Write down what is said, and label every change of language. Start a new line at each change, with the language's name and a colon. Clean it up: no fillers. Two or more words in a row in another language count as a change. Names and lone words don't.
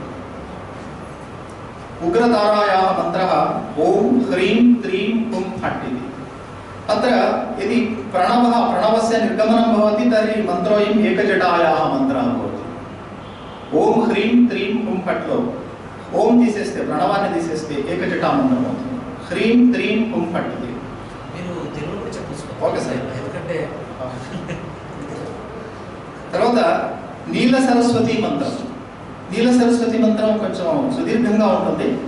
Sanskrit: उग्रतारायाः मन्त्रः ओम ह्रीं क्रीं हुं फट् इति। अत्र यदि प्रणवस्य निर्गमनं भवति तर्हि मन्त्रोऽयम् एकजटायाः मन्त्रः भवति। ओम ह्रीं क्रीं हुं फट्
Telugu: लो ओम తీసేస్తే ప్రణవాన్ని తీసేస్తే ఏకజటా మంత్రం అవుతుంది.
Sanskrit: హ్రీం క్రీం హుం ఫట్
Telugu: ఇది మీరు తెలుగులో కూడా చెప్పొచ్చు.
English: okay sir.
Telugu: ఎందుకంటే తర్వాత నీల సరస్వతి మంత్రం. నీల సరస్వతి మంత్రం కొంచెం సుదీర్ఘంగా ఉంటుంది.